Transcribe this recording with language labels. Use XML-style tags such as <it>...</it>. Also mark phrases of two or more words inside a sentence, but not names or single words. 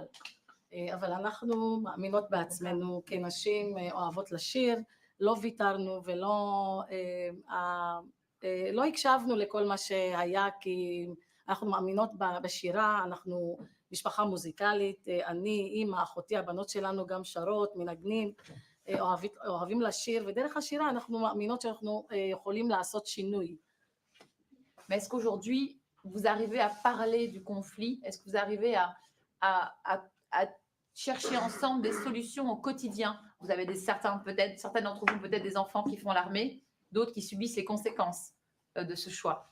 <he>אבל אנחנו מאמינות בעצמנו כנשים אוהבות לשיר, לא ויתרנו ולא לא הקשבנו לכל מה שהיה, כי אנחנו מאמינות בשירה, אנחנו משפחה מוזיקלית, אני, אמא, אחותי, הבנות שלנו גם שרות, מנגנים, אוהבים לשיר, ודרך השירה אנחנו מאמינות שאנחנו יכולים לעשות שינוי.</he> <fr>Mais est-ce qu'aujourd'hui, vous arrivez à parler du conflit? Est-ce que vous arrivez à chercher ensemble des solutions au quotidien? Vous avez certaines d'entre vous, peut-être des enfants qui font l'armée, d'autres qui subissent les conséquences de ce choix.</fr>